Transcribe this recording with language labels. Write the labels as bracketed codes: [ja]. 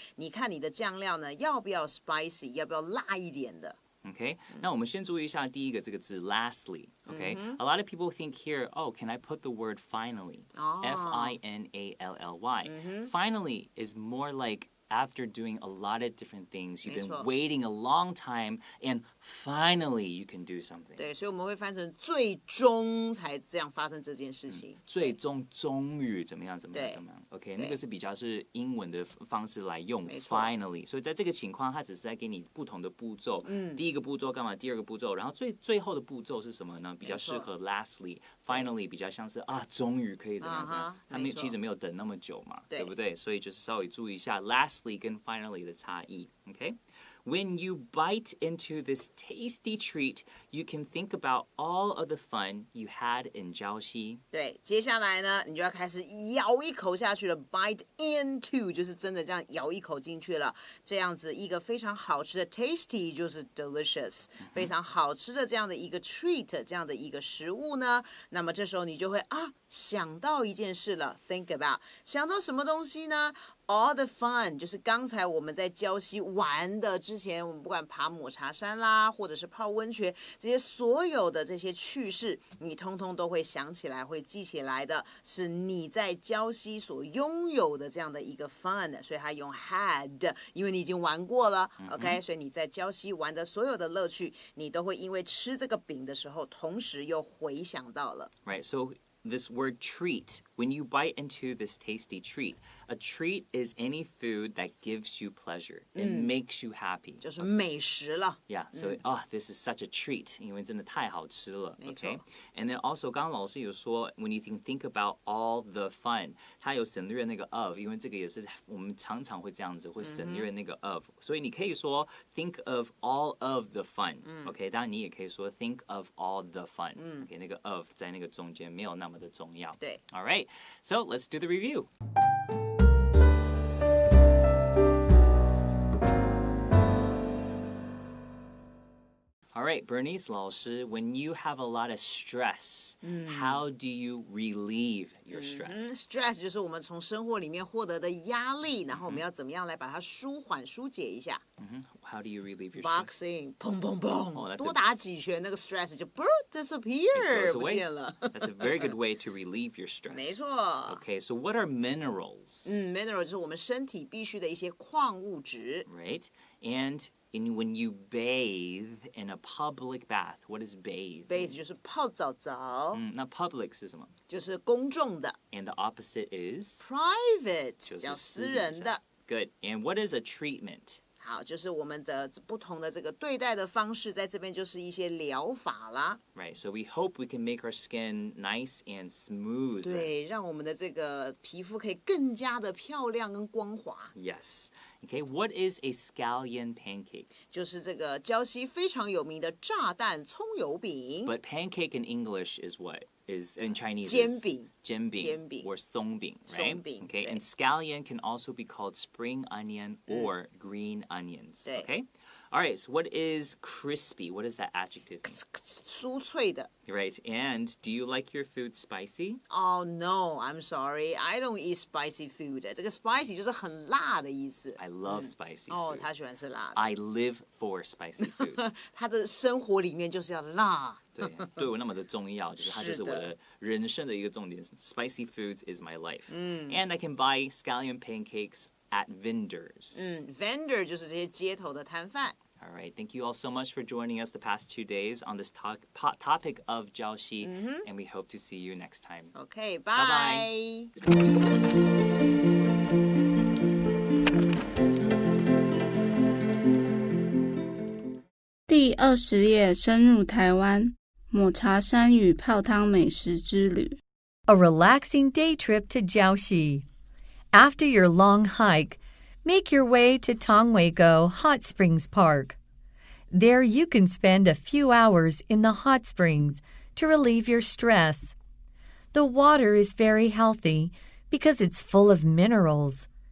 [zh] 你看你的酱料呢，要不要 spicy， 要不要辣一点的？Okay, 那我们先注意一下第一个这个字 lastly. [en] Okay, a lot of people think here, oh, can I put the word finally? F-I-N-A-L-L-Y. Finally is more like after doing a lot of different things, you've been waiting a long time, and finally you can do something. [zh] 对，所以我们会翻成最终才这样发生这件事情。最终终于怎么样？OK， 那个是比较是英文的方式来用 finally。所以在这个情况，它只是在给你不同的步骤。第一个步骤干嘛？第二个步骤，然后最后的步骤是什么呢？比较适合 lastly。Finally 比较像是终于可以怎么样？他们其实没有等那么久嘛，对不对？所以就是稍微注意一下 lastly 跟 finally 的差异。 [en] OK。 When you bite into this tasty treat, you can think about all of the fun you had in Jiaoxi. [zh] 对，接下来呢，你就要开始咬一口下去了。 Bite into 就是真的这样咬一口进去了，这样子一个非常好吃的 tasty 就是 delicious，非常好吃的这样的一个 treat， 这样的一个食物呢，那么这时候你就会想到一件事了 ，think about， 想到什么东西呢？All the fun 就是刚才我们在礁溪玩的之前，我们不管爬抹茶山啦，或者是泡温泉，这些所有的这些趣事，你通通都会想起来，会记起来的，是你在礁溪所拥有的这样的一个 fun， 所以它用 had， 因为你已经玩过了 ，OK， 所以你在礁溪玩的所有的乐趣，你都会因为吃这个饼的时候，同时又回想到了。 [en] Right, so.This word treat, when you bite into this tasty treat, a treat is any food that gives you pleasure. It makes you happy. [zh] 就是美食了。 [en] Yeah, so this is such a treat, [zh] 因为真的太好吃了。没错。 [en] Okay? [zh] And then also, 刚刚老师有说 [en] when you think about all the fun, [zh] 它有省略那个 of, 因为这个也是我们常常会这样子，会省略那个 of. [en] 所以你可以说 think of all of the fun. Okay? [zh] 当然你也可以说 [en] think of all the fun. Okay? [zh] 那个 of 在那个中间没有那么的重要。对。 [en] All right, so let's do the review. right, Bernice 老师, when you have a lot of stress, how do you relieve your stress? [zh] Stress 就是我们从生活里面获得的压力，然后我们要怎么样来把它舒缓、疏解一下。 [en] How do you relieve your stress? Boxing， 砰砰砰， Oh, [zh] 多打几拳，那个 stress 就 disappear， 不见了。 [en] That's a very good way to relieve your stress. [zh] 没错。 [en] Okay, so what are minerals? [zh] Mineral 就是我们身体必需的一些矿物质。 [en] Right? And when you bathe in a public bath, what is bathe? [zh] Bathe 就是泡澡澡。那 public 是什么？就是公众的。 [en] And the opposite is? Private， [zh] 就是叫私人的。 [en] Good. And what is a treatment? [zh] 好，就是我们的不同的这个对待的方式，在这边就是一些疗法啦。 [en] Right, so we hope we can make our skin nice and smooth. [zh] 对，让我们的这个皮肤可以更加的漂亮跟光滑。 [en] Yes. Okay, what is a scallion pancake? [zh] 就是这个礁溪非常有名的炸弹葱油饼。 [en] But pancake in English is what? Is in Chinese? [zh] 煎饼。煎饼 or 松饼, right? 松饼 [en] Okay, and scallion can also be called spring onion or green onions. Okay? All right, so what is crispy? What is that adjective? [zh] 酥脆的。 [en] Right, and do you like your food spicy? Oh no, I'm sorry, I don't eat spicy food. [zh] 这个 spicy 就是很辣的意思。 [en] I love spicy food. [zh] 哦，他喜欢吃辣的。 [en] I live for spicy foods. [zh] 他的生活里面就是要辣。对我那么的重要，就是它就是我的人生的一个重点。 [en] Spicy foods is my life. And I can buy scallion pancakes at vendors. [zh] Vendor 就是这些街头的摊贩。 [en] All right, thank you all so much for joining us the past 2 days on this topic of Jiaoxi, and we hope to see you next time. Okay, bye. Bye-bye. [zh] 第20页深入台湾，抹茶山与泡汤美食之旅。 [en] A relaxing day trip to Jiaoxi. After your long hike, make your way to Tongweigo Hot Springs Park. There you can spend a few hours in the hot springs to relieve your stress. The water is very healthy because it's full of minerals.